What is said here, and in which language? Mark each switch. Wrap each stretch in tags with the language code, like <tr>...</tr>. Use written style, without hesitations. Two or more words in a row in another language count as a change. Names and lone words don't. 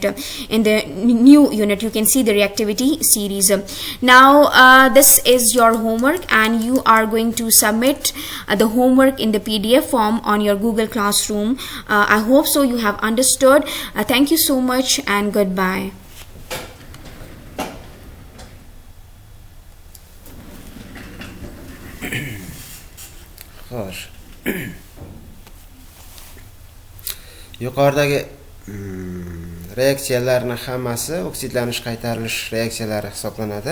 <en>In the new unit you can see the reactivity series. Now this is your homework, and you are going to submit the homework in the PDF form on your Google Classroom. I hope so you have understood. Thank you so much and goodbye.</en> <uz>Xo'sh. Yuqoridagi reaksiyalarning hammasi oksidlanish qaytarilish reaksiyalari hisoblanadi.</uz>